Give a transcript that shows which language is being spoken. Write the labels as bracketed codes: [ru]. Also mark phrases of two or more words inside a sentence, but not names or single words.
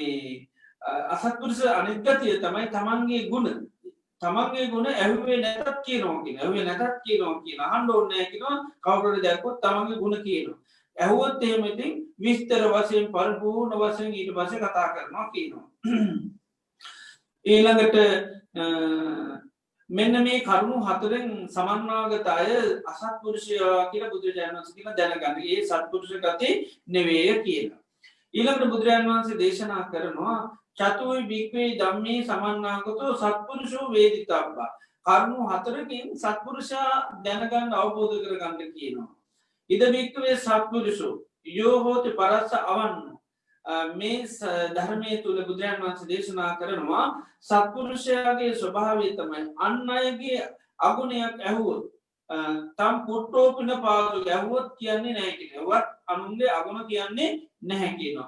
[si] මේ අසත්පුරුෂ අනිත් ගතිය තමයි තමන්ගේ ගුණ ඇහුවේ නැතත් කියනවා කියන ඇහුවේ නැතත් කියනවා කියන අහන්න ඕනේ නැහැ කියනවා කවුරුහරි දැක්කොත් තමන්ගේ ගුණ කියනවා ඇහුවොත් එහෙම ඉතින් විස්තර වශයෙන් පරිපූර්ණ වශයෙන් ඊට පස්සේ කතා කරනවා කියනවා ඊළඟට මෙන්න මේ කරුණු හතරෙන් සමන්වාගත අය අසත්පුරුෂයා කියලා බුදුරජාණන් වහන්සේ කියන දැනගන්න. ඒ සත්පුරුෂ ගති නෙවෙයි කියලා. ඊළඟට බුදුරජාණන් වහන්සේ දේශනා කරනවා [pi] චතුයි භික්ඛවේ ධම්මේ සමන්නාගතෝ සත්පුරුෂෝ වේදිතබ්බා. [si] කරුණු හතරකින් සත්පුරුෂයා දැනගන්න අවබෝධ කරගන්න කියනවා. [pi] ඉද භික්ඛවේ සත්පුරුෂෝ යෝ හෝති පරස්ස අවන්නෝ [si] මේ ධර්මය තුළ බුදුරජාණන් වහන්සේ දේශනා කරනවා සත්පුරුෂයාගේ ස්වභාවය තමයි අන් අයගේ අගුණයක් ඇහුවොත් [pi] තම් පුට්ටෝපින පාතු [si] ඇහුවොත් කියන්නේ නැහැ කියනවා. වත් අනුන්ගේ අගුණ කියන්නේ නැහැ කියනවා.